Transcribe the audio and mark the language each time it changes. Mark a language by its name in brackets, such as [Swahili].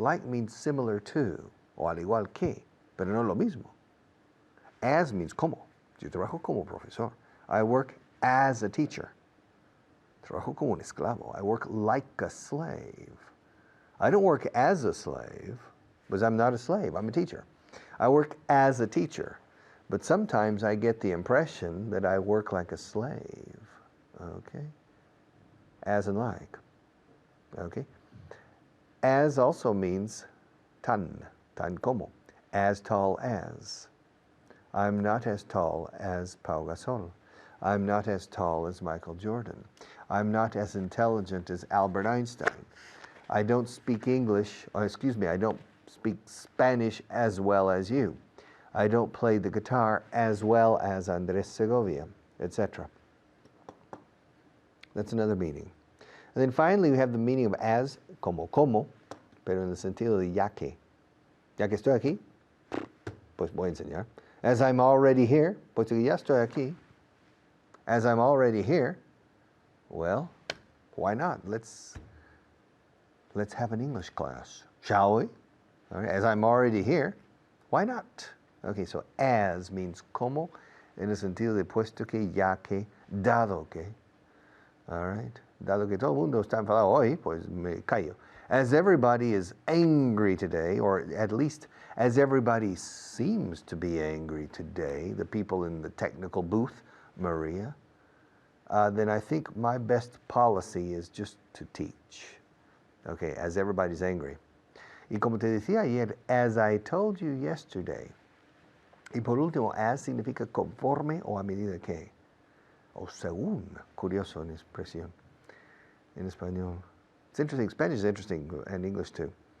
[English] Like means similar to, [Spanish] o al igual que, pero no lo mismo. [English] As means como. [Spanish] Yo trabajo como profesor. [English] I work as a teacher. [Spanish] Trabajo como un esclavo. [English] I work like a slave. I don't work as a slave, because I'm not a slave. I'm a teacher. I work as a teacher. But sometimes I get the impression that I work like a slave. Okay? As and like. Okay? As also means [Spanish] tan como, [English] as tall as. I'm not as tall as Pau Gasol. I'm not as tall as Michael Jordan. I'm not as intelligent as Albert Einstein. I don't speak English, or excuse me, I don't speak Spanish as well as you. I don't play the guitar as well as Andres Segovia, etc. That's another meaning. And then finally we have the meaning of as, [Spanish] como, pero en el sentido de ya que. Ya que estoy aquí, pues voy a enseñar. [English] As I'm already here, [Spanish] puesto que ya estoy aquí. [English] As I'm already here, well, why not? Let's have an English class, shall we? All right, as I'm already here, why not? Okay, so as means [Spanish] como, en el sentido de puesto que, ya que, dado que. [English] All right, [Spanish] dado que todo el mundo está enfadado hoy, pues me callo. [English] As everybody is angry today, or at least as everybody seems to be angry today, the people in the technical booth, Maria, then I think my best policy is just to teach. Okay, as everybody's angry. [Spanish] Y como te decía ayer, [English] as I told you yesterday. [Spanish] Y por último, as significa conforme o a medida que. O según, curioso en expresión, en español. [English] It's interesting, Spanish is interesting, and English too.